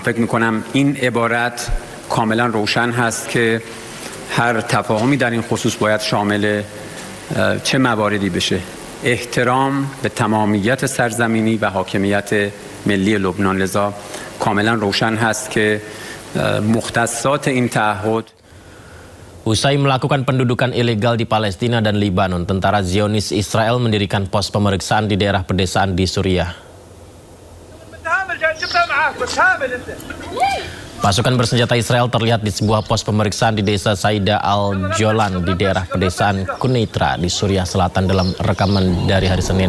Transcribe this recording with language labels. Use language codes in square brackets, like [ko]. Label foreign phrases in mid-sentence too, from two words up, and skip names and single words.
[fa] فکر می‌کنم این عبارت کاملا روشن هست که هر تفاهمی در این خصوص باید شامل چه مواردی بشه. احترام به تمامیت سرزمینی و حاکمیت ملی لبنان. لذا کاملا روشن هست که مختصات این تعهد. [id] Usai melakukan pendudukan ilegal di Palestina dan Lebanon, tentara Zionis Israel mendirikan pos pemeriksaan di daerah pedesaan di Suriah. Pasukan bersenjata Israel terlihat di sebuah pos pemeriksaan di desa Saida al-Jolan di daerah pedesaan Quneitra di Suriah Selatan dalam rekaman dari hari Senin.